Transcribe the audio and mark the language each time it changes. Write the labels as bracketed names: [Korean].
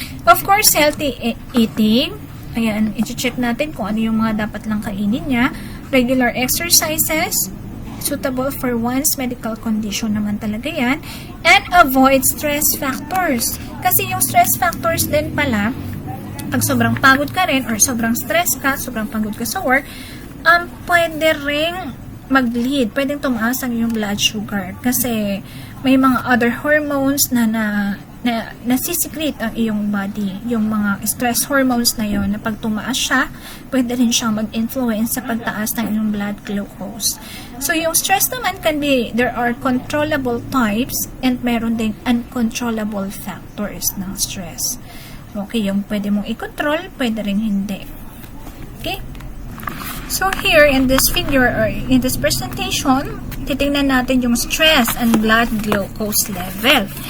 [English] Of course, healthy eating. [Filipino] Ayan, i-check natin kung ano yung mga dapat lang kainin niya. [English] Regular exercises, suitable for one's medical condition naman talaga yan. And avoid stress factors. [Filipino] Kasi yung stress factors din pala, pag sobrang pagod ka rin or sobrang stress ka, sobrang pagod ka sa work, pwede ring mag-lead, pwedeng tumaas ang iyong blood sugar. Kasi may mga other hormones na nasisecrete ang iyong body. Yung mga stress hormones na yon, na pag tumaas siya, pwede rin siyang mag-influence sa pagtaas ng iyong blood glucose. [English] So, yung stress naman there are controllable types and meron ding uncontrollable factors ng stress. [Filipino] Okay, yung pwede mong i-control, pwede rin hindi. Okay? [English] So, here in this figure or in this presentation, [Filipino] titingnan natin yung stress [English] and blood glucose level.